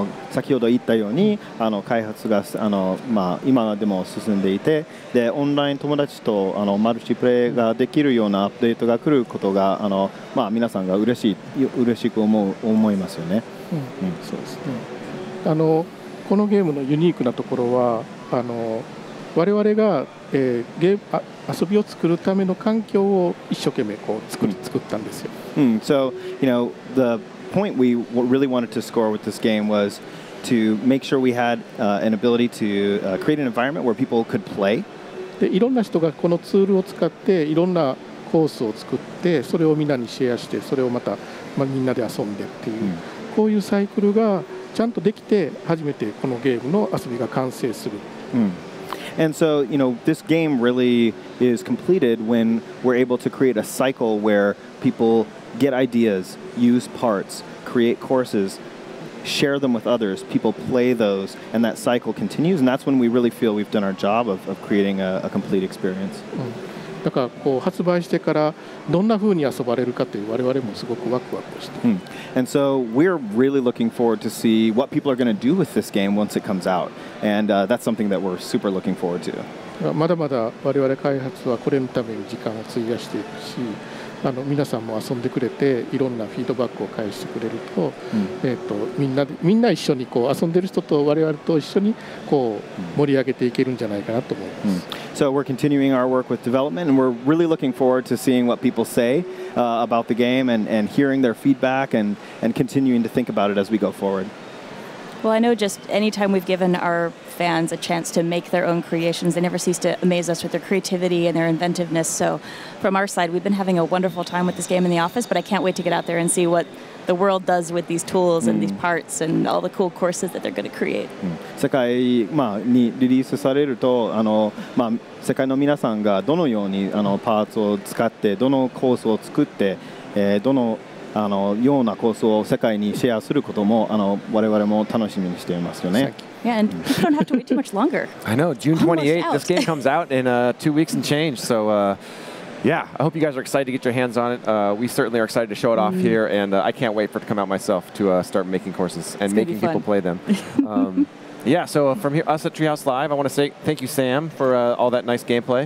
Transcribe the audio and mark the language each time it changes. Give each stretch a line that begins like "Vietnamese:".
Japanese: 先ほど言ったように開発が今でも進んでいて、でオンライン友達とマルチプレイができるようなアップデートが来ることが皆さんが嬉しく思いますよね。そうですね。このゲームのユニークなところは我々が、遊びを作るための環境を一生懸命作ったんですよ。
English: So, the point we really wanted to score with this game was to make sure we had an ability to create an environment where people could play.
Japanese: でいろんな人がこのツールを使っていろんなコースを作ってそれをみんなにシェアしてそれをまた、みんなで遊んでっていう、こういうサイクルがちゃんとできて初めてこのゲームの遊びが完成する。
English: And so, this game really is completed when we're able to create a cycle where people get ideas, use parts, create courses, share them with others, people play those, and that cycle continues, and that's when we really feel we've done our job of creating a complete experience.
Japanese: だから発売してからどんな風に遊ばれるかという我々もすごくワクワクして。
English: And so we're really looking forward to see what people are going to do with this game once it comes out, and that's something that we're super looking forward to.
Japanese: まだまだ我々開発はこれのために時間を費やしていくし、皆さんも遊んでくれていろんなフィードバックを返してくれると、みんな一緒にこう遊んでる人と我々と一緒にこう盛り上げていけるんじゃないかなと思います。
English: So we're continuing our work with development, and we're really looking forward to seeing what people say about the game and hearing their feedback and continuing to think about it as we go forward. Well, I know just anytime we've given our fans a chance to make their own creations, they never cease to amaze us with their creativity and their inventiveness. So from our side, we've been having a wonderful time with this game in the office, but I can't wait to get out there and see what the world does with these tools and these parts and all the cool courses that they're going to create.
Japanese: 世界、にリリースされると世界の皆さんがどのようにパーツを使ってどのコースを作って、どのようなコースを世界にシェアすることも我々も楽しみにしていますよね。
English: Yeah, and people don't have to wait too much longer. I know, June 28th, this game comes out in 2 weeks and change. So, yeah, I hope you guys are excited to get your hands on it. We certainly are excited to show it off here, and I can't wait for it to come out myself to start making courses and making people play them. Yeah, so from here, us at Treehouse Live, I want to say thank you, Sam, for all that nice gameplay.